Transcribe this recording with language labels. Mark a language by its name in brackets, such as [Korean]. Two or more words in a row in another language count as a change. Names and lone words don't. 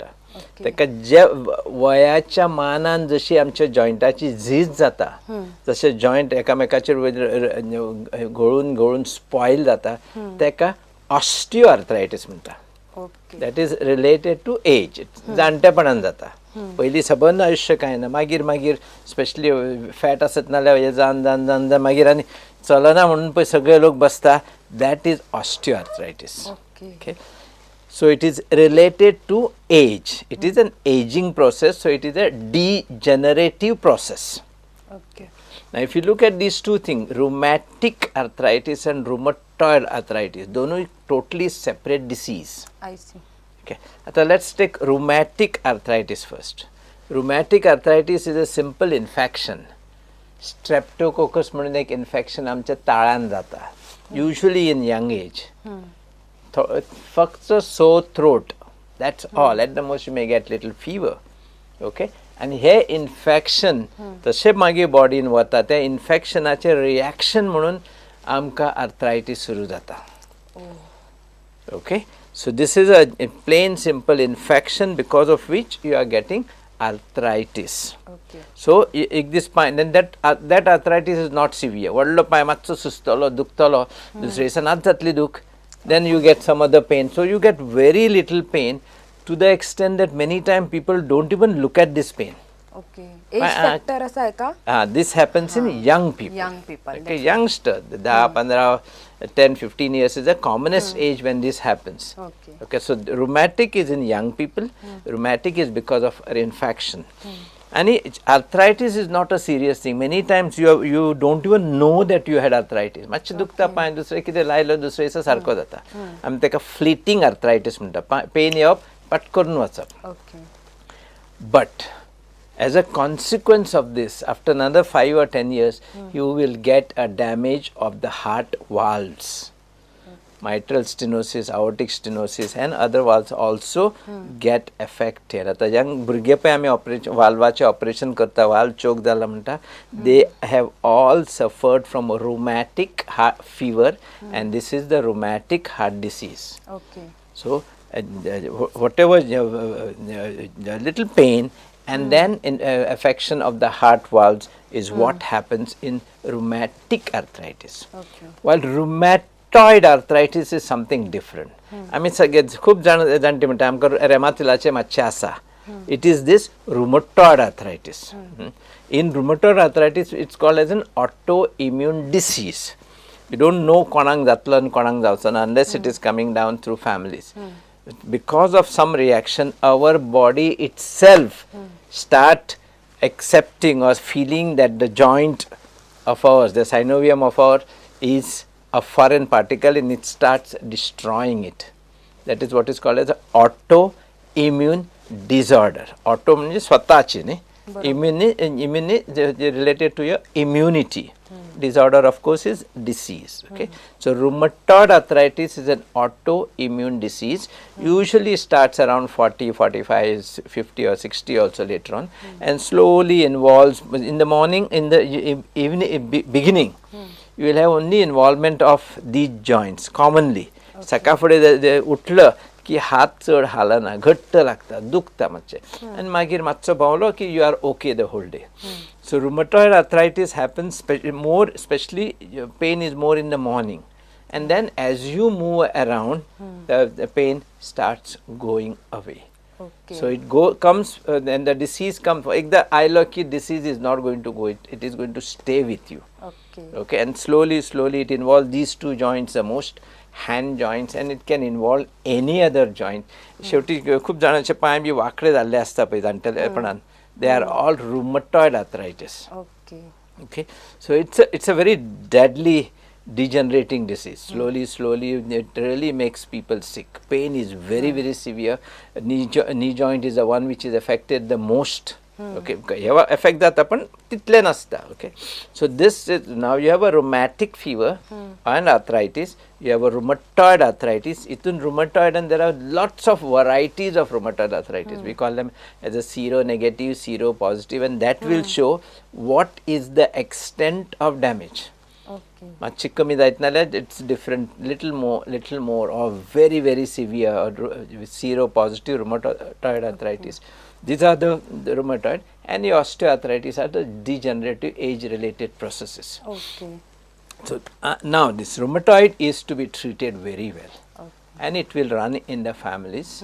[Konkani] ताका जे वयाच्या मानान जशी आमच्या जॉइंटाची झीज जाता, जसे जॉइंट एकामेकाचेर घोळून घोळून स्पॉयल जाता, ताका ऑस्टिओआर्थरायटीस म्हणटा. [English] That is related to age. [Konkani] जाणटेपणान जाता. पयलीं सबंद आयुश्य कांय ना, मागीर मागीर स्पेशली फॅट आसत नाल्यार हे जावन जावन जावन जावन मागीर आनी चलना म्हणून पळय सगळे लोक बसता. [English] That is osteoarthritis. ओके. So it is related to age. It is an aging process. So it is a degenerative process. Okay. Now if you look at these two things, rheumatic arthritis and rheumatoid arthritis, दोनों totally separate disease. I see. Okay. Now let's take rheumatic arthritis first. Rheumatic arthritis is a simple infection. [Konkani] Streptococcus म्हणून एक infection आमच्या ताळ्यान जाता. [English] Usually in young age. फक्त sore throat, that's all. At the most you may get little fever. Okay. [Konkani] आणि हे इन्फेक्शन तशें मागीर बॉडीन वता. त्या इन्फेक्शनाचे रिएक्शन म्हणून आमकां आर्थरायटीस सुरू जाता. [English] Okay. So this is a plain simple infection because of which you are getting arthritis. Okay. So if this spine, then that arthritis is not severe. [Konkani] व्हडलो पाय मातसो सुस्तलो दुखतलो, दुसरे दिसा नाच जातली दूख, [English] then you get some other pain. So you get very little pain to the extent that many times people don't even look at this pain. [Konkani] Okay. [English] Age factor [Konkani] असा आहे का? [English] This happens in young people. Young people. Okay, youngster. 10, 15, 10, 15 years is the commonest age when this happens. Okay. Okay, so rheumatic is in young people. Rheumatic is because of an infection. And arthritis is not a serious thing. Many times you don't even know that you had arthritis. [Konkani] मातशें दुखता पांय, दुसरे कितें लायलो दुसरे दिसा सारको जाता. आमी ताका फ्लिटींग आर्थरायटीस म्हणटा. पेन येवप पटकरून वचप. [English] Okay. But as a consequence of this, after another 5 or 10 years, you will get a damage of the heart valves. Mitral stenosis, aortic stenosis and other valves also get affected. [Konkani] आता young भुरगे पळय आमी ऑपरेशन वाल्वाचे ऑपरेशन करता, वाल्व चोक जाला म्हणटा, [English] they have all suffered from rheumatic heart fever and this is the rheumatic heart disease. Okay. So whatever little pain and then affection of the heart valves is what happens in rheumatic arthritis. Okay. While rheumatoid arthritis is something different. [Konkani] आमी सगळे खूप जाणटे म्हणटा आमकां रेमातिलाचे मातशें आसा. [English] It is this rheumatoid arthritis. In rheumatoid arthritis it's called as an autoimmune disease. You don't know [Konkani] कोणाक जातलो आनी कोणाक जावचो ना [English] unless it is coming down through families. Because of some reaction, our body itself start accepting or feeling that the joint of ours, the synovium of ours, is a foreign particle and it starts destroying it. That is what is called as autoimmune disorder. [Konkani] Auto म्हणजे स्वतःची न्ही, [English] immune related to your immunity. disorder, of course, is disease. Okay, so rheumatoid arthritis is an autoimmune disease. Usually starts around 40, 45, 50 or 60 also later on, and slowly involves in the morning, in the evening, beginning. You will have only involvement of these joints commonly. [Konkani] सकाळ फुडें उठलं की हात चड हालना, घट्ट लागता, दुखता मातशें, आनी मागीर मातसो भोंवलो की [English] you are okay the whole day. So rheumatoid arthritis happens more, especially pain is more in the morning, and then as you move around, the pain starts going away. Okay. So it comes, then the disease comes. Like the Ailoki disease is not going to go, it is going to stay with you. Okay, and slowly it involves these two joints the most, hand joints, and it can involve any other joint. शेवटी खूप जणांचे पाय बी वाकडे जाल्ले आसता पळय जाणटेपणान, they are all rheumatoid arthritis. Okay, so it's a very deadly degenerating disease. Slowly it really makes people sick. Pain is very severe. Knee joint is the one which is affected the most. Okay, affect that [Konkani] पण तितले नसता. [English] Okay, so this is, now you have a rheumatic fever and arthritis, you have a rheumatoid arthritis. Itun rheumatoid, and there are lots of varieties of rheumatoid arthritis. We call them as a seronegative, seropositive, and that will show what is the extent of damage. [Konkani] मातशी कमी जायत नाल्यार [English] it's different, little more or very severe or seropositive rheumatoid arthritis. These are the rheumatoid, and the osteoarthritis are the degenerative age-related processes. Okay. So now this rheumatoid is to be treated very well, and it will run in the families.